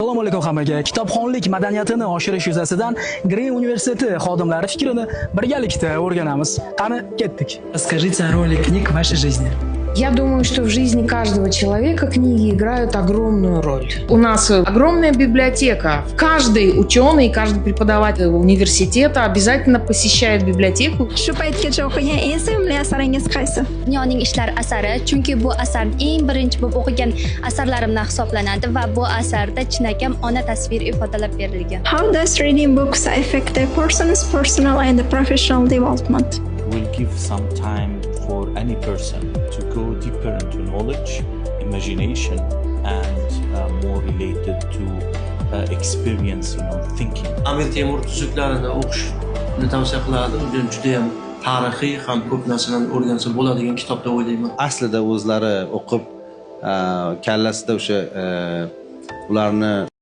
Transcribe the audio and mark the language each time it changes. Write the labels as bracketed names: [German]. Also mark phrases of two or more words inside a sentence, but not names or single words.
[Uzbek] Assalomu alaykum hammaga. Kitobxonlik madaniyatini oshirish yuzasidan Green universiteti xodimlari fikrini birgalikda o'rganamiz. Qani, ketdik. [Russian] Расскажите о роли книг в вашей жизни. Я думаю, что в жизни каждого человека книги играют огромную роль. У нас огромная библиотека. Каждый ученый, каждый преподаватель университета обязательно посещает библиотеку. [Uzbek] Shu paytgacha o'qigan eng sevimli asaringiz qaysi? Dunyoning ishlar asari, chunki bu asar eng birinchi bo'lib o'qigan asarlarimdan hisoblanadi va bu asarda chinakam ona tasviri ifodalab berilgan. [English] How does reading books affect a person's personal and professional development? Will give some time for any person to go deeper into knowledge, imagination, and more related to experience, thinking. [Uzbek] Amir Temur tuzuklarini o'qishni tavsiya qilardim. Bu juda ham tarixiy ham ko'p narsalarni o'rgansa bo'ladigan kitob deb o'ylayman. Aslida o'zlari o'qib, kallasida o'sha ularni